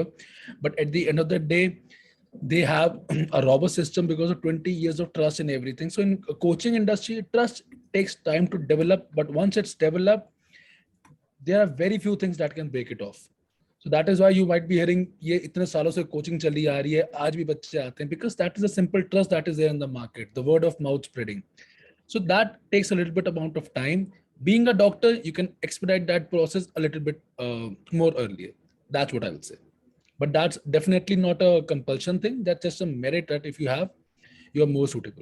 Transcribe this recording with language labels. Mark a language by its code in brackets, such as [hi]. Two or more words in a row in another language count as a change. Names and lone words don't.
[en] But at the end of the day, they have a robust system because of 20 years of trust in everything. So in coaching industry, trust takes time to develop, but once it's developed, there are very few things that can break it off. So that is why you might be hearing, [hi] "ये इतने सालों से coaching चली आ रही है, आज भी बच्चे आते हैं," [en] because that is a simple trust that is there in the market, the word of mouth spreading. So that takes a little bit amount of time. Being a doctor, you can expedite that process a little bit more earlier. That's what I would say. But that's definitely not a compulsion thing. That's just a merit that if you have, you are more suitable.